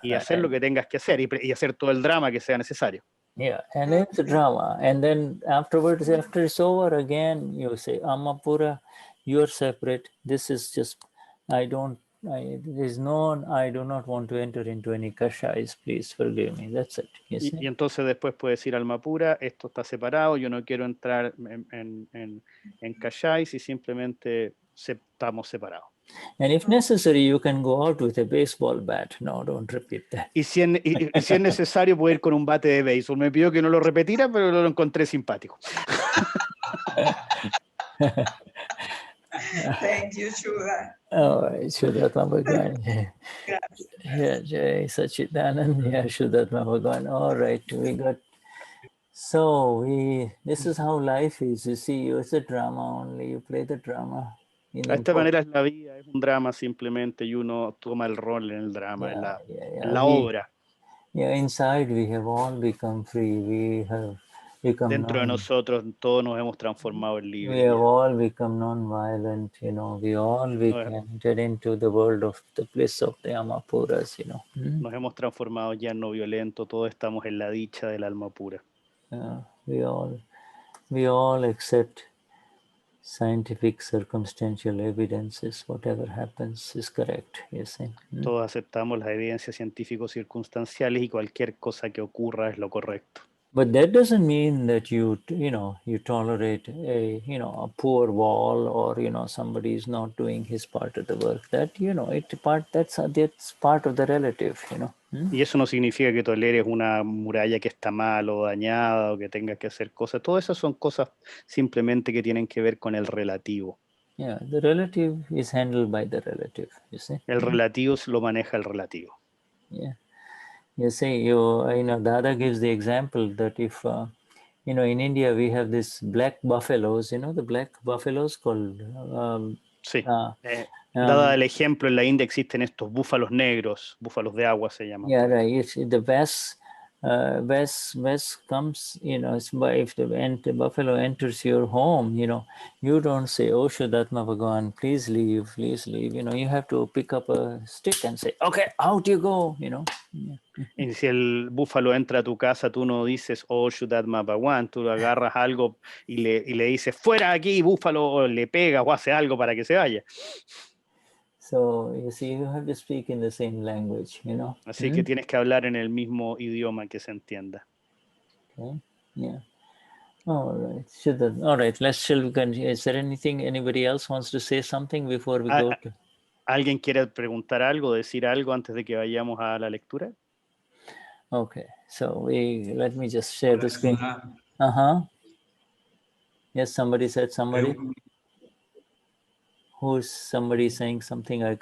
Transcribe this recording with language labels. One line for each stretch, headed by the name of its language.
Spanish: y hacer lo que tengas que hacer y hacer todo el drama que sea necesario.
English: Yeah, and it's a drama. And then afterwards, after it's over again, you say, Amapura, you're separate. This is just, I do not want to enter into any kashais. Please forgive me. That's it.
Spanish: Y entonces después puedes decir, alma pura, esto está separado, yo no quiero entrar en kashais y simplemente estamos separados.
English: And if necessary, you can go out with a baseball bat. No, don't repeat that.
Spanish: Y si es necesario, puedo ir con un bate de béisbol. Me pidió que no lo repetiera, pero lo encontré simpático.
English: Thank you, Shuddha. All right, Vishuddhatma Bhagavan. Yeah, Jai Sachidanand. Yeah, Vishuddhatma Bhagavan. All right, we got. So this is how life is. You see, it's a drama only. You play the drama.
Spanish: De esta manera es la vida, es un drama simplemente y uno toma el rol en el drama, en la obra.
English: Yeah, inside we have all become free. We have become
Spanish: dentro de nosotros todos nos hemos transformado en libres.
English: We have all become non-violent, you know. We all entered into the world of the bliss of the Amapuras, you know.
Spanish: Nos hemos transformado ya en no violento, todos estamos en la dicha del alma pura.
English: we all accept scientific circumstantial evidences. Whatever happens is correct. You see.
Spanish: Todos aceptamos las evidencias científicos circunstanciales y cualquier cosa que ocurra es lo correcto.
English: But that doesn't mean that you tolerate a poor wall, or somebody is not doing his part of the work. That that's part of the relative.
Spanish: Y eso no significa que toleres una muralla que está mal o dañada o que tengas que hacer cosas. Todas esas son cosas simplemente que tienen que ver con el relativo.
English: Yeah, the relative is handled by the relative. You see.
Spanish: El relativo lo maneja el relativo.
English: Yeah. You see, Dada gives the example that if, in India we have these black buffaloes, the black buffaloes called...
Spanish: sí. Dada el ejemplo, en la India existen estos búfalos negros, búfalos de agua se llaman.
English: Yeah, right. The West comes, if the buffalo enters your home, you don't say, "Oh, Shuddhatma Bhagavan, please leave, please leave." You have to pick up a stick and say, "Okay, out you go." Yeah.
Spanish: Y si el búfalo entra a tu casa, tú no dices, "Oh, Shuddhatma Bhagavan", tú agarras algo y le dices, "Fuera aquí, búfalo", o le pegas o hace algo para que se vaya.
English: So, you see, you have to speak in the same language,
Spanish: Así que tienes que hablar en el mismo idioma que se entienda.
English: Okay. Yeah. All right. All right. Is there anybody else wants to say something before we go to?
Spanish: ¿Alguien quiere preguntar algo, decir algo antes de que vayamos a la lectura?
English: Okay. So let me just share the screen. Yes, somebody said somebody. Who's somebody saying something?